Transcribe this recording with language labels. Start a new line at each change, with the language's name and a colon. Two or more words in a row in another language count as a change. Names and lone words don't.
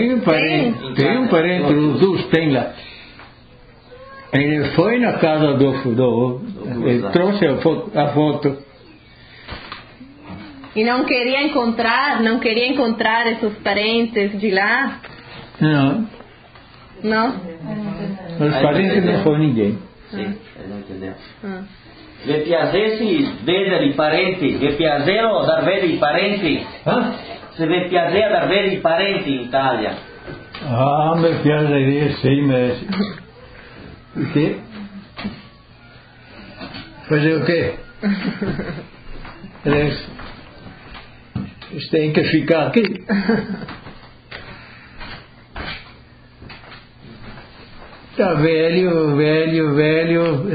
Portuguese: Tem um parente, os dois tem lá. Ele foi na casa ele trouxe a foto. E não queria encontrar esses parentes de lá? Não. Não? Os parentes não foi ninguém. Sim, ele não entendeu.
Venetian: Vi piacer se vede di parenti, vi piacere dar vede i parenti. Se vi piacere dar vede i parenti in Italia.
Portuguese: Ah,
Venetian: me piaceria
Portuguese: sim, mas... O quê? Fazer o quê? Eles têm que ficar aqui. Está velho.